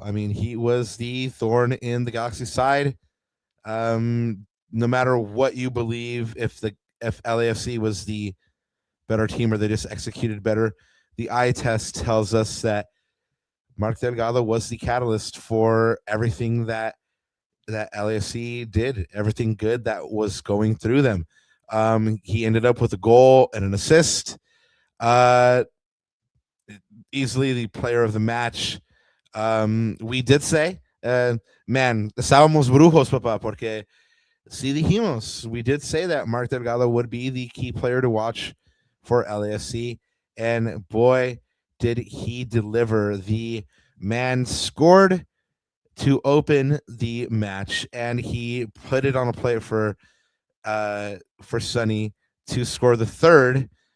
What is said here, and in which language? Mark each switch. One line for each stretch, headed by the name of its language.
English: I mean, he was the thorn in the Galaxy side. No matter what you believe, if LAFC was the better team or they just executed better, the eye test tells us that Mark Delgado was the catalyst for everything that LAFC did, everything good that was going through them. He ended up with a goal and an assist. Easily the player of the match. We did say, man,
Spanish: estábamos brujos, papá, porque sí dijimos.
English: We did say that Mark Delgado would be the key player to watch for LAFC, and boy, did he deliver. The man scored to open the match, and he put it on a plate for Sonny to score the third.